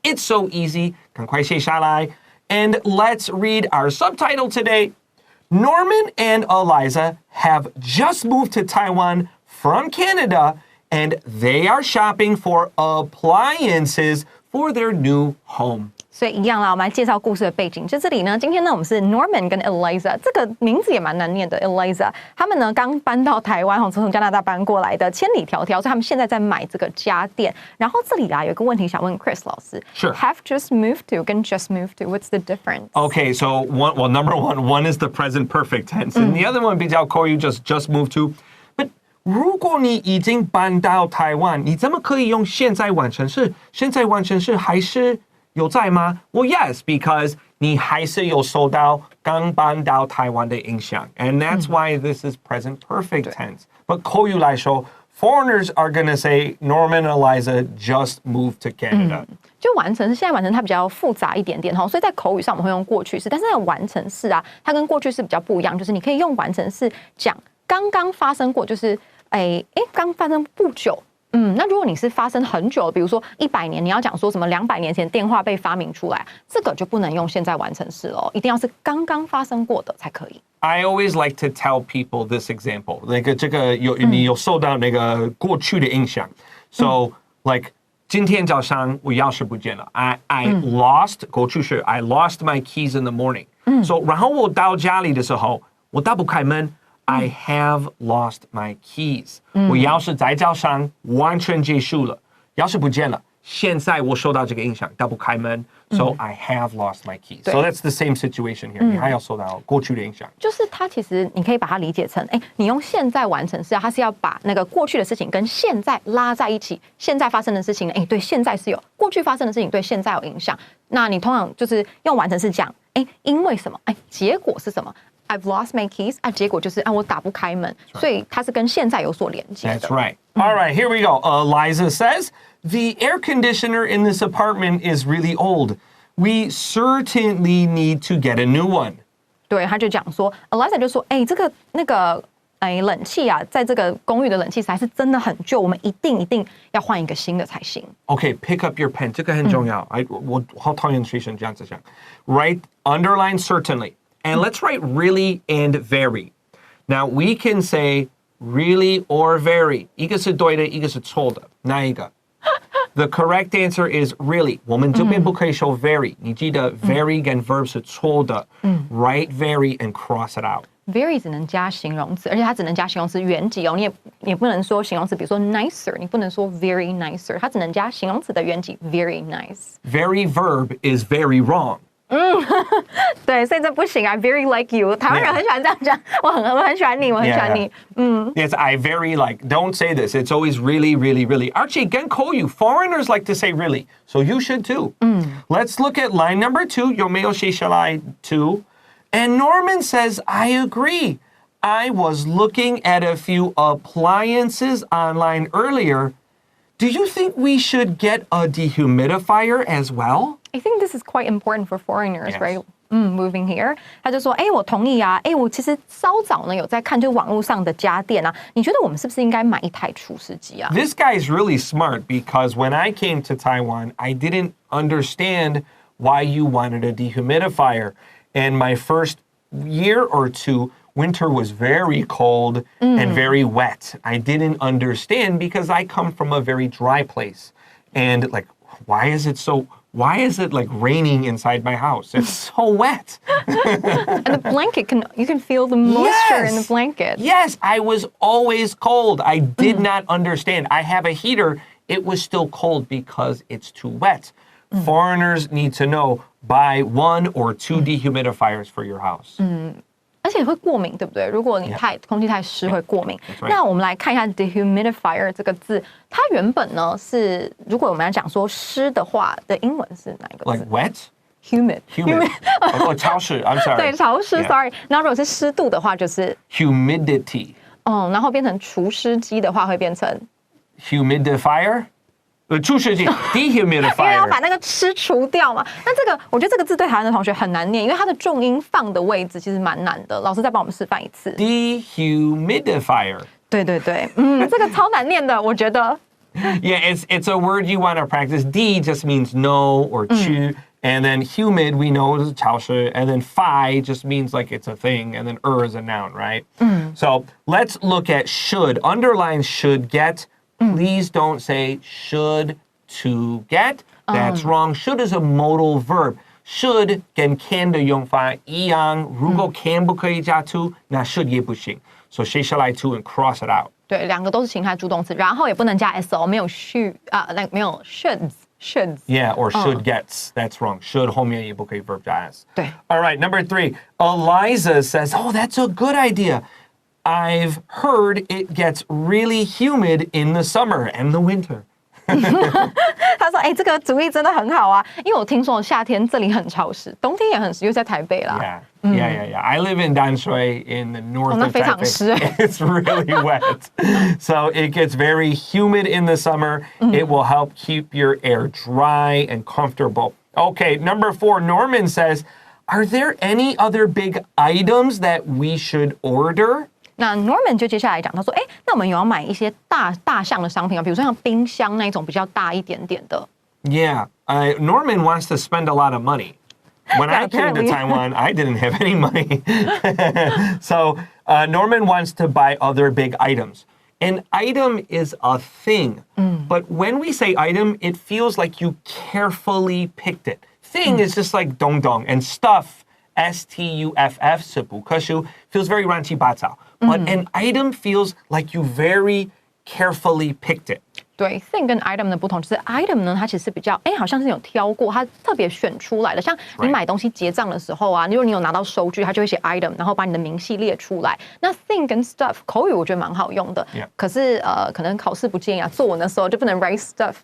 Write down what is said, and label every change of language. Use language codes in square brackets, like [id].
[en] It's so easy. [zh] 赶快写下来. [en] And let's read our subtitle today. Norman and Eliza have just moved to Taiwan from Canada, and they are shopping for appliances for their new home. [zh] 所以一样啦，我们来介绍故事的背景。就这里呢，今天呢，我们是 Norman 跟 Eliza， 这个名字也蛮难念的 Eliza。他们呢刚搬到台湾，从加拿大搬过来的，千里迢迢，所以他们现在在买这个家电。然后这里啊，有一个问题想问 Chris 老师。 [en] Sure. Have just moved to 跟 just moved to, what's the difference? Okay, so number one is the present perfect tense, and the other one [zh] 比较口语 [en] just moved to. [zh] But 如果你已经搬到台湾，你怎么可以用现在完成式？现在完成式还是有在吗？ [en] Well, yes, because [zh] 你还是有受到刚搬到台湾的影响 [en] and that's why this is present perfect tense. But [zh] 口语来说 [en] foreigners are going to say Norman and Eliza just moved to Canada. [zh] 就完成式，现在完成它比较复杂一点点，所以在口语上我们会用过去式，但是在完成式啊，它跟过去式比较不一样，就是你可以用完成式讲刚刚发生过，就是刚发生不久。那如果你是发生很久，比如说100年，你要讲说什么200年前电话被发明出来，这个就不能用现在完成式了，一定要是刚刚发生过的才可以。 [en] I always like to tell people this example. [zh] 这个你有受到那个过去的影响。 [en] So like [zh] 今天早上我钥匙不见了。 [en] I lost [zh] 过去式 [en] I lost my keys in the morning. [zh] So 然后我到家里的时候，我打不开门。 [en] I have lost my keys. [zh] 我钥匙在早上完全结束了，钥匙不见了。现在我受到这个影响，打不开门。 [en] So I have lost my keys. So that's the same situation here. [zh] 你还要受到过去的影响。就是它其实你可以把它理解成，你用现在完成式，它是要把那个过去的事情跟现在拉在一起。现在发生的事情，对现在是有；过去发生的事情对现在有影响。那你通常就是用完成式讲，因为什么？结果是什么？ [en] I've lost my keys. [zh] 结果就是我打不开门，所以它是跟现在有所连接的。 [en] That's right. All right, here we go. Eliza says, the air conditioner in this apartment is really old. We certainly need to get a new one. [zh] 对，他就讲说 ，Eliza 就说，这个冷气啊，在这个公寓的冷气还是真的很旧，我们一定要换一个新的才行。 [en] Okay, pick up your pen. [zh] 这个很重要。我好讨厌学生这样子讲。 [en] Write, underline certainly. And let's write really and very. Now we can say really or very. [zh] 一个是对的，一个是错的。哪一个？ [en] The correct answer is really. [zh] 我们这边不可以说 very. 你记得 very 跟 verb 是错的。 [en] Write very and cross it out. [zh] Very 只能加形容词，而且它只能加形容词原级哦。你也不能说形容词，比如说 nicer， 你不能说 very nicer， 它只能加形容词的原级 very nice. [en] Very verb is very wrong. [zh] 对，所以这不行啊 ， [en] very like you。 [zh] 台湾人很喜欢这样讲，我很喜欢你，我很喜欢你。 [en] Yes, I very like. Don't say this. It's always really, really, really. Archie, gen call you. Foreigners like to say really, so you should too. Let's look at line number 2. [zh] 有没有写下来 2? [en] And Norman says, I agree. I was looking at a few appliances online earlier. Do you think we should get a dehumidifier as well? I think this is quite important for foreigners, Yes. right? Moving here， [zh] 他就说，我同意啊，我其实稍早呢有在看，就网络上的家电啊，你觉得我们是不是应该买一台除湿机啊？ [en] This guy is really smart because when I came to Taiwan, I didn't understand why you wanted a dehumidifier. And my first year or two, winter was very cold and very wet. I didn't understand because I come from a very dry place. And like, why is it like raining inside my house? It's so wet. And the blanket you can feel the moisture in the blanket. Yes, I was always cold. I did not understand. I have a heater. It was still cold because it's too wet. Foreigners need to know, buy 1 or 2 dehumidifiers for your house. [zh] 而且会过敏，对不对？如果你空气太湿会过敏。 [en] right. [zh] 那我们来看一下 dehumidifier 这个字，它原本呢是，如果我们要讲说湿的话的英文是哪一个字 [en] Like wet? ？humid。 Oh, 潮湿, I'm sorry. [zh] 对，潮湿 [en] Yeah. ，sorry。 [zh] 那如果是湿度的话，就是 [en] Humidity. [zh] 然后变成除湿机的话，会变成 [en] Humidifier? 除湿机 [zh] 因为要 [en] dehumidifier. [zh] 把那个湿除掉嘛。那这个我觉得这个字对台湾的同学很难念，因为它的重音放的位置其实蛮难的。老师再帮我们示范一次。 [en] Dehumidifier. [zh] 对，这个超难念的，我觉得。 [en] Yeah, it's a word you want to practice. D just means no or 去. And then humid, we know is 潮湿.And then fi just means like it's a thing. And then is a noun, right? So let's look at should. Underline should get. Please don't say should to get. That's wrong. Should is a modal verb. [zh] Should 跟 can 的用法一样。如果 can 不可以加 to, 那 should 也不行。 [en] So [zh] 写下来 [en] to and cross it out. [zh] 对，两个都是情态助动词，然后也不能加 s 哦，没有 should 没有 shoulds。 [en] Yeah, or should gets. That's wrong. [zh] Should 后面也不可以 verb 加 s. 对。 [en] All right, number 3. Eliza says, oh, that's a good idea. I've heard it gets really humid in the summer and the winter. [zh] 他说：“这个主意真的很好啊，因为我听说夏天这里很潮湿，冬天也很湿，又在台北啦。” [en] Yeah. I live in Danshui in the north of [zh] 非常湿。 [en] Taipei. It's really wet. So it gets very humid in the summer. It will help keep your air dry and comfortable. Okay, number 4, Norman says, are there any other big items that we should order? [zh] 那 Norman 就接下来讲，他说：“那我们有要买一些大项的商品啊，比如说像冰箱那一种比较大一点点的。” [en] Yeah, Norman wants to spend a lot of money. When I came to Taiwan, I didn't have any money. So Norman wants to buy other big items. An item is a thing. But when we say item, it feels like you carefully picked it. Thing is just like dong-dong. And stuff, S-T-U-F-F, [zh] 是补课书, [en] feels very [zh] 乱七八糟. [en] But an item feels like you very carefully picked it. [zh] 对 thing 跟 item 的不同就是 item 呢，它其实比较好像是有挑过，它特别选出来的。像你买东西结账的时候啊，如果你有拿到收据，它就会写 item， 然后把你的明细列出来。那 thing 跟 stuff 口语我觉得蛮好用的，可是可能考试不建议啊，作文的时候就不能 [en] write stuff。